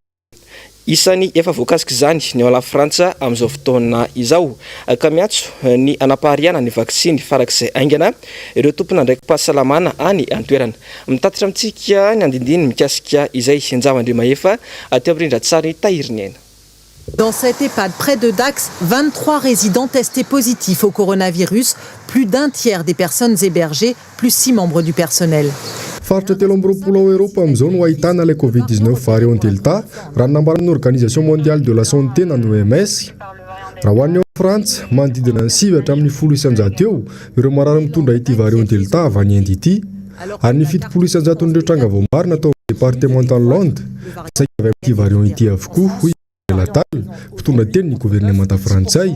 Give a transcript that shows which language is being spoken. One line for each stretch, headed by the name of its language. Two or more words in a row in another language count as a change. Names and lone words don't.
Malagasy: Isany efa voakasika izany ny ao la Frantsa amin'izao fotoana izao ka miatso ny anapahariana ny vaksiny farak'izay aingana ireo tompona ndraiky pahasalamana any antoerana. Mitatitra amintsika ny andindiny mikasika izay Njavan-Driamahefa teo amrindra tsara ny tahiriny aina.
French: Dans cette EHPAD près de Dax, 23 résidents testés positifs au coronavirus, plus d'un tiers des personnes hébergées, plus 6 membres du personnel.
Malagasy: Faritra 13 ao Eropa amin'izao no ahitana ilay Covid-19 variant Delta raha nambaran'ny Organisation mondiale de la santé na OMS. Raha ho an'ny ao Frantsa manodidina ny 7 hatramin'ny 10 isan-jato eo ireo marary mitondra ity variant Delta avy any Inde ity ary ny 70 isan-jaton'ireo tranga vao marina atao départemental Londres saika avy amin'ity variant ity avokoa hoy Latal mpitondra teny ny gouvernemanta frantsay.